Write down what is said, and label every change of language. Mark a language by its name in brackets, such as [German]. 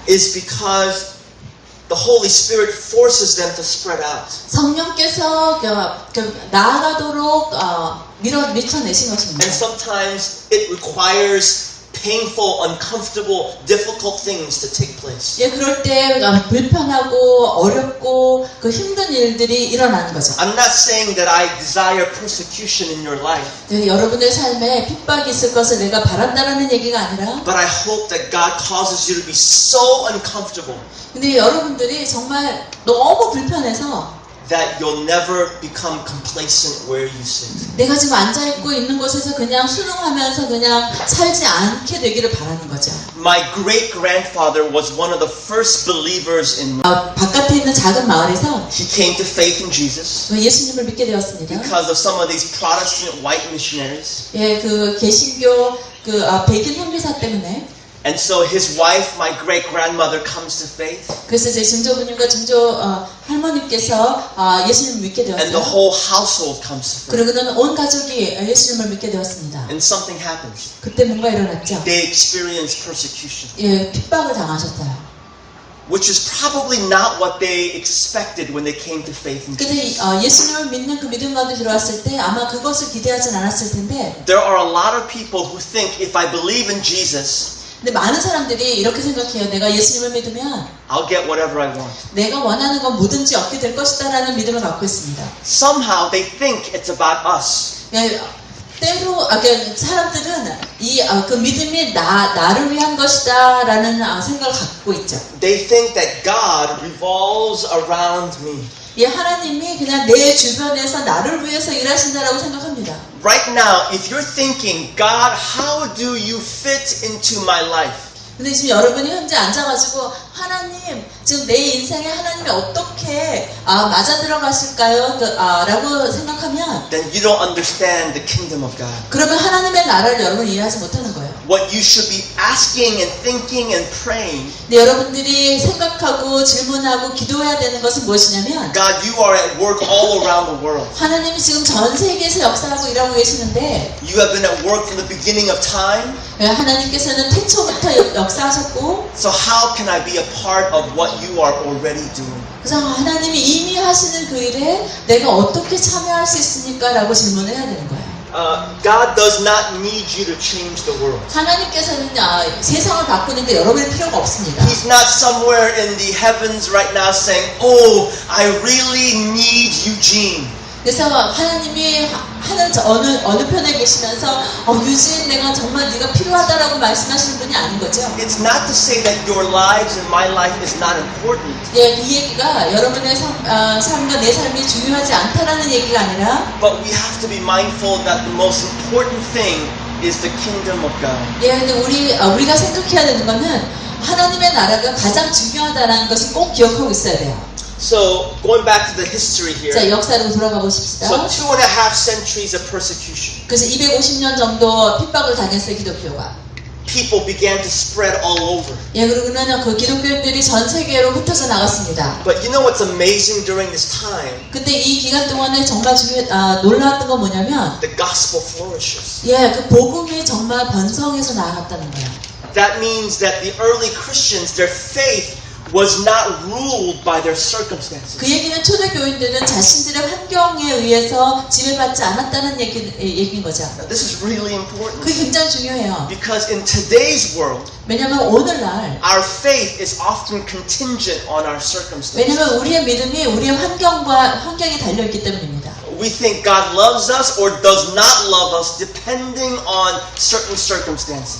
[English] is because the Holy Spirit forces them to spread out. [Korean] 성령께서 나아가도록 밀어내신 것입니다. [English] And sometimes it requires painful, uncomfortable, difficult things to take place. [Korean] 예, 그럴 때 불편하고 어렵고 그 힘든 일들이 일어나는 거죠. [English] I'm not saying that I desire persecution in your life, [Korean] 네, 여러분의 삶에 핍박이 있을 것을 내가 바란다라는 얘기가 아니라 [English] but I hope that God causes you to be so uncomfortable [Korean] 근데 여러분들이 정말 너무 불편해서 [English] that you'll never become complacent where you sit. [Korean] 내가 지금 앉아있고 있는 곳에서 그냥 순응하면서 그냥 살지 않게 되기를 바라는 거죠. [English] My great-grandfather was one of the first believers in [Korean] 바깥에 있는 작은 마을에서 [English] He came to faith in Jesus [Korean] 예수님을 믿게 되었습니다. [English] because of some of these Protestant white missionaries. [Korean] 예, 그 개신교 그 백인 선교사 때문에 [English] And so his wife, my great-grandmother, comes to faith. [Korean] 그래서 제 증조부님과 증조 할머니께서 예수님을 믿게 [English] And the [Korean] 되었어요. [English] whole household comes to faith. [Korean] 그리고는 온 가족이 예수님을 믿게 되었습니다. [English] And something happens. [Korean] 그때 뭔가 일어났죠. [English] They experience persecution, [Korean] 예, 핍박을 당하셨어요. [English] which is probably not what they expected when they came to faith in [Korean] 근데 [English] Jesus. [Korean] 예수님을 믿는 그 믿음 가운데 들어왔을 때 아마 그것을 기대하진 않았을 텐데 [English] There are a lot of people who think if I believe in Jesus, [Korean] 근데 많은 사람들이 이렇게 생각해요. 내가 예수님을 믿으면 [English] I'll get whatever I want. [Korean] 내가 원하는 건 뭐든지 얻게 될 것이다라는 믿음을 갖고 있습니다. [English] Somehow they think it's about us. [Korean] 예, 때로 그러니까 사람들은 그 믿음이 나를 위한 것이다라는 생각을 갖고 있죠. [English] They think that God revolves around me. [Korean] 예, 하나님이 그냥 내 주변에서 나를 위해서 일하신다라고 생각합니다. [English] Right now, if you're thinking, God, how do you fit into my life? [Korean] 근데 지금 여러분이 현재 앉아가지고 하나님 지금 내 인생에 하나님이 어떻게 맞아 들어가실까요? 라고 생각하면 [English] Then you don't understand the kingdom of God. [Korean] 그러면 하나님의 나라를 여러분이 이해하지 못하는 거예요. [English] What you should be asking and thinking and praying, [Korean] 근데 여러분들이 생각하고 질문하고 기도해야 되는 것은 무엇이냐면 [English] God, you are at work all around the world. [Korean] 하나님이 지금 전 세계에서 역사하고 일하고 계시는데 [English] You have been at work from the beginning of time. [Korean] 하나님께서는 태초부터 역사하셨고 [English] So how can I be a part of what you are already doing? [Korean] 그래서 하나님이 이미 하시는 그 일에 내가 어떻게 참여할 수 있습니까? 라고 질문을 해야 되는 거예요. [English] God does not need you to change the world. [Korean] 하나님께서는 세상을 바꾸는데 여러분의 필요가 없습니다. [English] He's not somewhere in the heavens right now saying, oh, I really need Eugene. [Korean] 그래서 하나님이 하늘 어느 편에 계시면서 유진 내가 정말 네가 필요하다라고 말씀하시는 분이 아닌 거죠. [English] It's not to say that your lives and my life is not important. [Korean] 예, 이 얘기가 여러분의 삶과 내 삶이 중요하지 않다라는 얘기가 아니라 [English] But we have to be mindful that the most important thing is the kingdom of God. [Korean] 예, 근데 우리가 생각해야 되는 거는 하나님의 나라가 가장 중요하다는 것을 꼭 기억하고 있어야 돼요. [English] So, going back to the history here. [Korean] 자, 역사로 돌아가 보십시다. [English] So 2.5 centuries of persecution. [Korean] 그래서 250년 정도 핍박을 당했어요, 기독교가. [English] People began to spread all over. [Korean] 예, 그러고는 그 기독교인들이 전 세계로 흩어져 나갔습니다. [English] But you know what's amazing during this time? [Korean] 근데 이 기간 동안에 정말 놀라웠던 건 뭐냐면, [English] The gospel flourishes. [Korean] 예, 그 복음이 정말 번성해서 나아갔다는 거예요. [English] That means that the early Christians, their faith was not ruled by their circumstances. [Korean] 그 얘기는 초대교인들은 자신들의 환경에 의해서 지배받지 않았다는 얘기인 거죠. [English] Now, this is really important. [Korean] 그게 굉장히 중요해요. [English] Because in today's world, [Korean] 왜냐면 오늘날 [English] our faith is often contingent on our circumstances. [Korean] 왜냐면 우리의 믿음이 우리의 환경에 달려있기 때문입니다. [English] We think God loves us or does not love us depending on certain circumstances.